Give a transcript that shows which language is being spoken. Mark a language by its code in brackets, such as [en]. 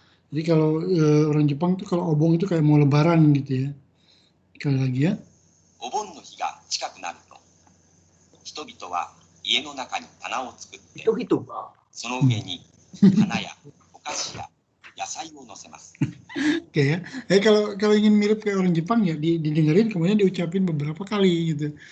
[id] Jadi kalau orang Jepang tuh kalau obong itu kayak mau lebaran gitu ya. Sekali lagi ya. [ja] お盆の日が近くなると、人々は家の中に棚を作って、その上に花やお菓子や野菜を乗せます。 [id] Oke ya. Kalau ingin mirip kayak orang Jepang ya didengerin kemudian diucapin beberapa kali gitu.